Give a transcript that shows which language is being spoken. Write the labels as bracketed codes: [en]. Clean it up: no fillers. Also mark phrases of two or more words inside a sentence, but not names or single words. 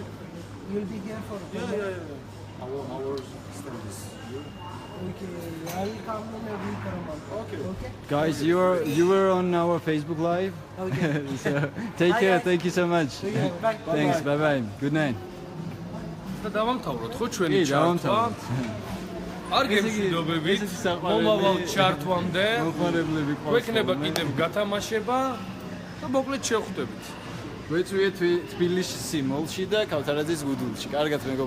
[en] You'll be here for. Yeah. Our stand is here. Okay. I'll come in a week or a month. Okay. Okay. Guys, you were on our Facebook Live. Okay. So take Bye, care. guys. Thank you so much. Okay. Bye. Thanks. Bye bye. Good night. [ka] და დავამთავროთ ხო ჩვენი ჩარტვა? დავამთავროთ. არ გემშვიდობებით. მომავალ ჩარტვამდე მოხარებლები გვექნება კიდევ გათამაშება და მოკლედ შევხვდებით. გვეწვიეთ თბილისში მოლში და ქავთარაძის გუდულში.